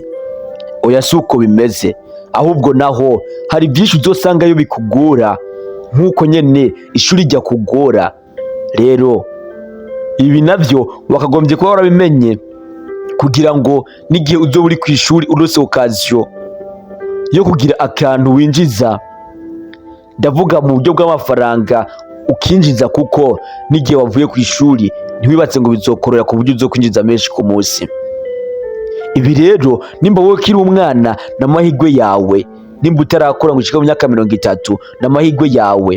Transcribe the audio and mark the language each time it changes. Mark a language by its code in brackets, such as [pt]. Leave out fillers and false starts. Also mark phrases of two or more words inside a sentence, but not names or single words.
[rn] Oya, suko bimeze, ahubwo naho hari byinshi uzosangayo bikugora nk'uko nyene ishuri rya kugora. Rero ibi navyo wakagombye kuba warabimenye kugira ngo n'igihe uzoba uri ku ishuri urose occasion yo kugira akantu winjiza, ndavuga mu buryo bw'amafaranga ukinjiza, kuko n'igihe wavuye ku ishuri ntiwibatse ngo bizokorera ku buryo uzokwinjiza menshi ku munsi. Ibi rero nimba wowe kiri umwana n'amahirwe yawe, nimba utarakora ngo ushike mu myaka 30 n'amahirwe yawe.